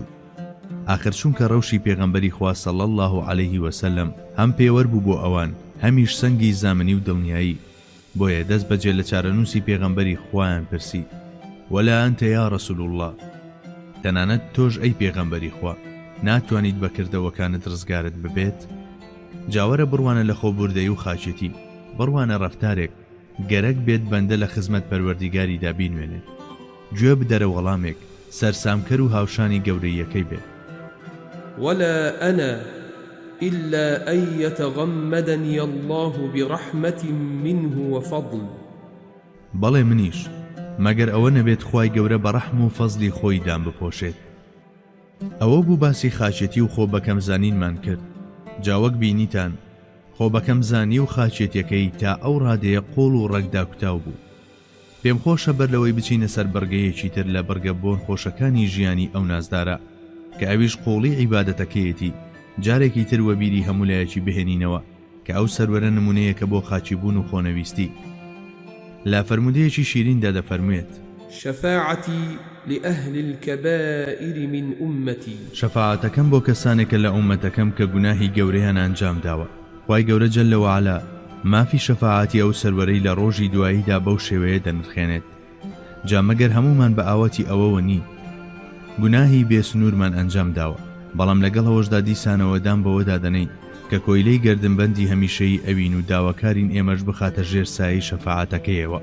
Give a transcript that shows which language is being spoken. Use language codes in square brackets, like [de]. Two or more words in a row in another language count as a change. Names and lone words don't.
[ckb] آخر چونکە ڕەوشی پێغەمبەری خوا [ar] صلی الله علیه وسلم [ckb] هەم پێوەربوو بۆ ئەوان هەمیش سەنگی زامنی و دڵنیایی، بۆیە دەست بەجێ لە چارەنووسی پێغەمبەری خوایان پرسی [ar] وەلا ئەنتە یا ڕەسوول الله، [ckb] تەنانەت تۆش ئەی پێغەمبەری خوا ناتوانیت بەکردەوەکانت ڕزگارت ببێت؟ جاوەرە بڕوانە لە خۆبوردەیی و خاچێتی، بڕوانە ڕەفتارێک گەرەک بێت بەندە لە خزمەت پەروەردیگاریدا بینوێنێت، گوێ بدەرە وەڵامێک سەرسامکەر و هاوشانی گەورەیەکەی بێت. [ar] ولا أنا إلا أن يتغمدني الله برحمة منه وفضل. [ckb] بەڵێ منیش مەگەر ئەوە نەبێت خوای گەورە بە ڕەحم و فەزلی خۆی دام بپۆشێت. ئەوە بوو باسی خاچێتی و خۆ بەکەم زانینمان کرد. جاوەک بینیتان خۆ بەکەم زانی و خاچێتیەکەی تا ئەو ڕادەیە قۆڵ و ڕەگدا کوتاو بوو. پێم خۆشە بەر لەوەی بچینە سەر بەرگەیەکی تر لە بەرگە بۆن خۆشەکانی ژیانی ئەو نازدارە کە ئەویش قۆڵی عیبادەتەکەیەتی، جارێکی تر وەبیری هەمولایەکی بهێنینەوە کە ئەو سەروەرە نمونەیەکە بۆ خاچی بوون و خۆنەویستی. لا فەرمودەیەکی شیریندا دەفەرموێت [ar] شفاعتي لأهل الكبائر من أمتي [ckb] شەفاعەتەکەم بۆ کەسانێکە لە ئومەتەکەم کە گوناهی گەورەیان ئەنجام داوە. خوای گەورە [ar] جەلە وەعەلا [ckb] مافی شەفاعەتی ئەو سەروەرەی لە ڕۆژی دواییدا بەو شێوەیە دەنرخێنێت. جا مەگەر هەمومان بە ئاوەتی ئەوەوە نی گوناهی بێسنوورمان ئەنجام داوە، بەڵام لەگەڵەوەشدا دیسانەوەدان بەوەدا دەنەین کە کۆیلەی گەردنبەندی هەمیشەیی ئەوین و داواکارین ئێمەش بخاتە ژێر سایەی شەفاعەتەکەیەوە.